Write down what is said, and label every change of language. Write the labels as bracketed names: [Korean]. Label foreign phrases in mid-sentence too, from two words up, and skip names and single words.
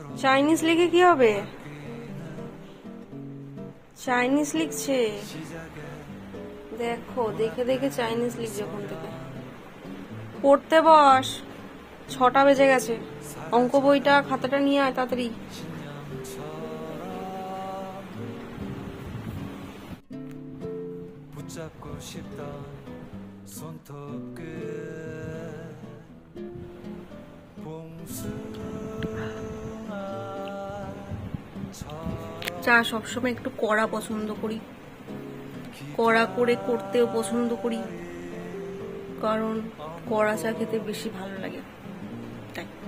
[Bangla] চাইনিজ লিখে কি হবে? চাইনিজ লিখছে দেখো, দেখে দেখে চাইনিজ লিখছে। ওখান থেকে পড়তে বস, 6টা বেজে গেছে। অঙ্ক বইটা খাতাটা নিয়ে আয় তাড়াতাড়ি। [Korean] 붙잡고 싶던 손톱 끝 [Bangla] চা সবসময় একটু কড়া পছন্দ করি, কড়া করে করতেও পছন্দ করি, কারণ কড়া চা খেতে বেশি ভালো লাগে তাই।